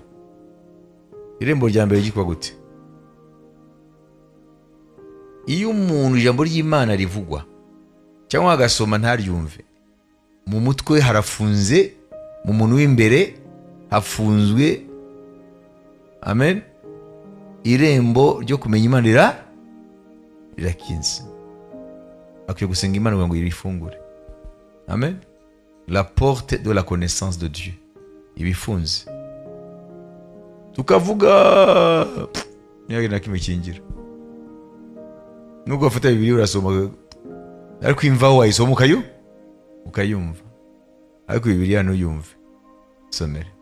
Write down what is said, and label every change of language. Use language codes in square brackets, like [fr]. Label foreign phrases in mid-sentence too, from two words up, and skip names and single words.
[rw] Irembo rya mbere ryitwa gute? Iyo umuntu ijambo ry'Imana rivugwa cyangwa agasoma ntaryumve, mu mutwe harafunze, mu muntu w'imbere hafunzwe. Amen. Irembo ryo kumenya Imana rirakinze. Akwiye gusenga Imana ngo irifungure. Amen. [fr] La porte de la connaissance de Dieu ibifunze. [rw] Tukavuga nyagira nakimukingira. Nubwo afata Bibiliya urasoma, ariko imva wayisoma ukayumva, ariko Bibiliya ntuyumve. Somere.